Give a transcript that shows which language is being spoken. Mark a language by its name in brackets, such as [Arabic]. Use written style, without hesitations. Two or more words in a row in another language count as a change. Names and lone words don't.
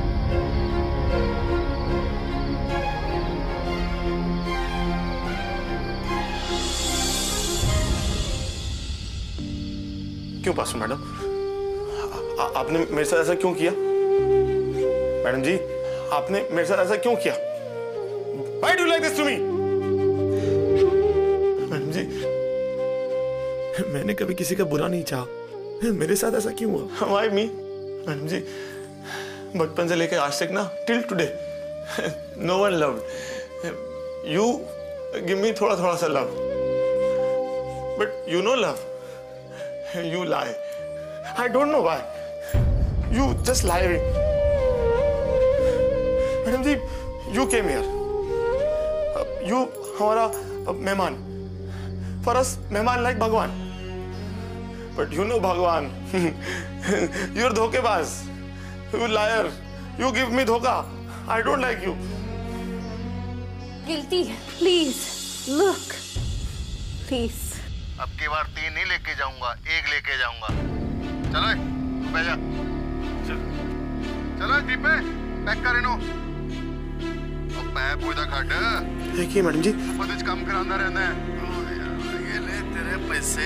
[Hindi] क्यों पासू मैडम, आपने मेरे साथ ऐसा क्यों किया? मैडम जी आपने मेरे साथ ऐसा क्यों किया? [English] Why do you like this to me? [Hindi] मैडम जी मैंने कभी किसी का बुरा नहीं चाहा, मेरे साथ ऐसा क्यों हुआ? [English] Why me? [Hindi] मैडम जी बचपन से लेकर आज तक ना, [English] till today no one loved you. Give me [Hindi] थोड़ा थोड़ा सा [English] love, but you know love. You lie. I don't know why. You just lie. मैडम जी you came here. [Hindi] You हमारा मेहमान. [English] For us मेहमान like भगवान. But you know भगवान. You're धोखेबाज. You liar. You give me धोखा. I don't like you. Guilty, please look, please. [Hindi] अब की बार 3 नहीं लेके जाऊंगा, 1 लेके जाऊंगा। चलो बैठ जा। चलो जीप पे पैक कर इनो। अब पैप उधर खड़। देखिए मैडम जी पतिज काम करांदा रहना है। ये ले तेरे पैसे।